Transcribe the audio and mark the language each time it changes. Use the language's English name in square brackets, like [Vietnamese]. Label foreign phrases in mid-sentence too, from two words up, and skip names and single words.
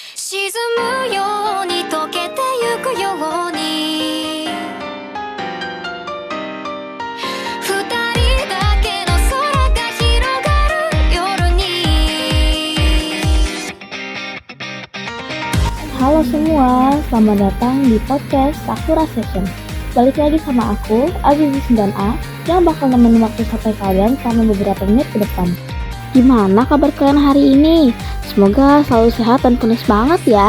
[Japanese] 沈むように溶けてゆくように二人だけの空が広がる夜に [Indonesian] Halo semua, selamat datang di podcast Sakura Session. Balik lagi sama aku, Azizi 9A, yang bakal nemenin waktu sampai kalian selama beberapa menit ke depan. Gimana kabar kalian hari ini? Semoga selalu sehat dan penuh semangat ya.